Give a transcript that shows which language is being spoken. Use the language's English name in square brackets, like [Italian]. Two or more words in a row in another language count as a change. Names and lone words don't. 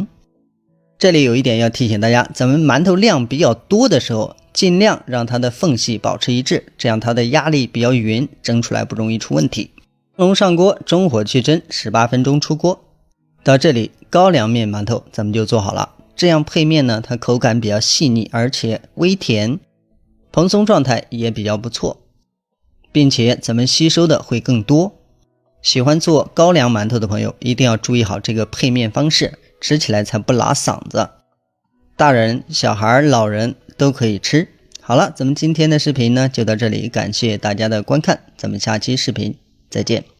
[Chinese] 這裡有一點要提醒大家，咱們馒頭量比較多的時候，盡量讓它的縫隙保持一致，這樣它的壓力比較勻，蒸出來不容易出問題。蒸籠上鍋，中火去蒸18分鐘出鍋。到這裡高粱面饅頭咱們就做好了。這樣配面呢，它口感比較細膩，而且微甜，蓬鬆狀態也比較不錯，並且咱們吸收的會更多。喜歡做高粱饅頭的朋友一定要注意好這個配面方式，吃起來才不拉嗓子。大人、小孩、老人都可以吃。好了，咱們今天的視頻呢就到這裡，感謝大家的觀看，咱們下期視頻再見。